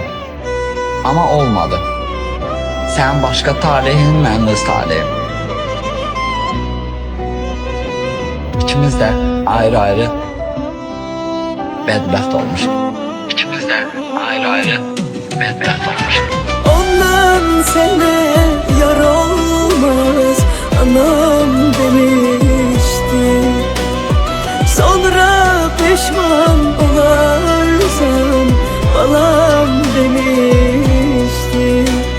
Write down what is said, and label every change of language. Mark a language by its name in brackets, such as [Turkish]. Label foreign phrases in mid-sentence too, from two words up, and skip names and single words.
[Azerbaijani] Amma olmadı. Sən başqa talehin, mən öz talehim. İkimiz də ayrı-ayrı bədbəxt olmuşuq. İkimiz də ayrı-ayrı bədbəxt olmuşuq. [Turkish] Ondan sene yar olmaz anam demişti. Sonra pişman olarsan balam demişti.